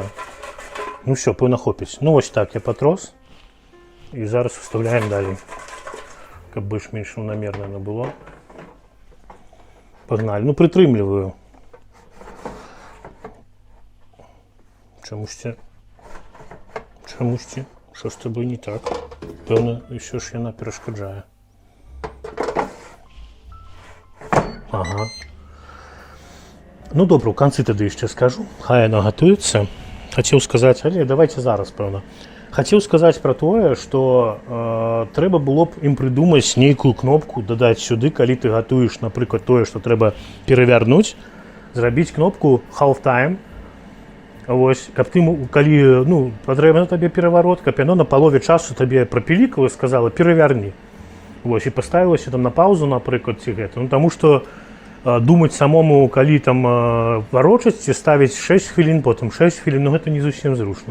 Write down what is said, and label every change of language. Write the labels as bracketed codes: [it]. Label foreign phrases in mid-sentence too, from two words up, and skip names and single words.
[be] Ну ўсё, пэўна хопіць. Ну вось так я патрос. І зараз уставляем далей. Каб больш-менш раўнамерна яно было. Пагналі. Ну, прытрымліваю. Чамусьці, [uk] що з тобою не так. Певно, що ж яна перешкоджає. Ага. Ну, добре, [be] у канцы тады яшчэ скажу. Хай яна гатуецца. Хацеў сказаць, але давайте зараз, пэўна. Хацеў сказаць пра тое, што трэба было б ім прыдумаць нейкую кнопку, дадаць сюды, калі ты гатуеш, напрыклад, тое, што трэба перавярнуць, зрабіць кнопку [en] half time. [be] Вось, каб ты, калі, ну, патрэбна табе пераварот, каб яно на палове часу табе прапілікала і сказала, перавярні. Вось, і паставілася там на паузу, напрыклад, ці гэта. Ну, таму што думаць самому, калі там варочаць, ці ставіць 6 хвілін, потым 6 хвілін, ну гэта не зусім зручна.